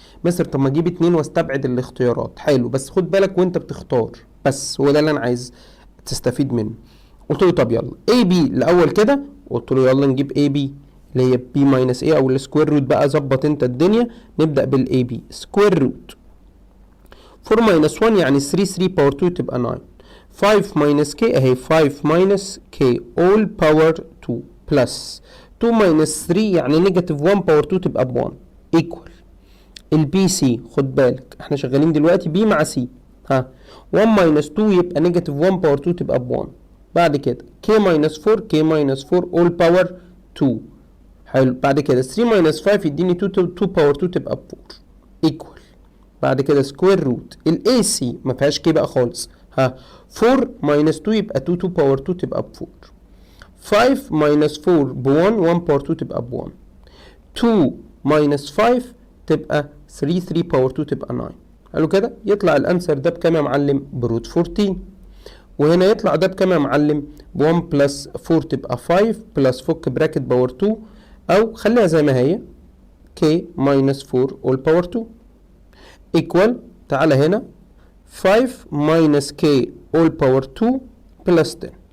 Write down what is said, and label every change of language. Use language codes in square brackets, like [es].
[ar] مستر طب ما اجيب 2 واستبعد الاختيارات، حلو، بس خد بالك وانت بتختار، بس هو ده اللي انا عايز تستفيد منه. قلت له طب يلا AB الاول كده، قلت له يلا نجيب AB اللي هي B minus A او السكوير روت بقى، ظبط انت الدنيا. نبدأ بالAB سكوير روت 4 minus 1 يعني 3 باور 2 تبقى 9. 5 minus K اهي 5 minus K all power 2 plus 2 minus 3 يعني نيجاتيف 1 باور 2 تبقى ب 1 equal البي سي. خد بالك احنا شغالين دلوقتي بي مع سي، ها 1 minus 2 يبقى نيجاتيف 1 باور 2 تبقى ب 1. بعد كده K minus 4 K minus 4 all power 2. حلو. بعد كده 3 minus 5 يديني 2 باور 2 تبقى ب 4 equal. بعد كده سكوير روت الاي سي ما فيهاش كي بقى خالص، ها 4 minus 2 يبقى 2 باور 2 تبقى ب 4. 5 minus 4 ب 1 1 باور 2 تبقى ب 1. 2 minus 5 تبقى 3 باور 2 تبقى 9. حلو كده. يطلع الانسر ده بكام يا معلم؟ بروت 14. وهنا يطلع ده بكام يا معلم؟ ب 1 بلس 4 تبقى 5 بلس فك براكت باور 2 او خليها زي ما هي k minus 4 all باور 2 equal. [en] تعالى هنا 5 minus k all power 2 plus 10.